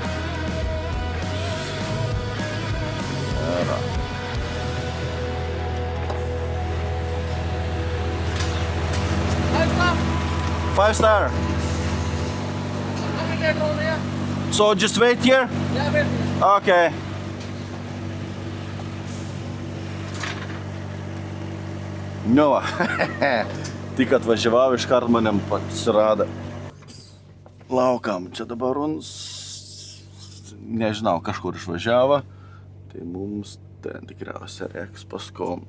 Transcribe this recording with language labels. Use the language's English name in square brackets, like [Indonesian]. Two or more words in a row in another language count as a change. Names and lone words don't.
[Lithuanian] Yra. [English] Five star. So just wait here? Yeah, wait. Okay. [Lithuanian] Nu, tik atvažiavau, iškart manim pasirado. Laukam, čia dabar nežinau, kažkur išvažiavo, tai mums ten tikriausiai reiks paskom.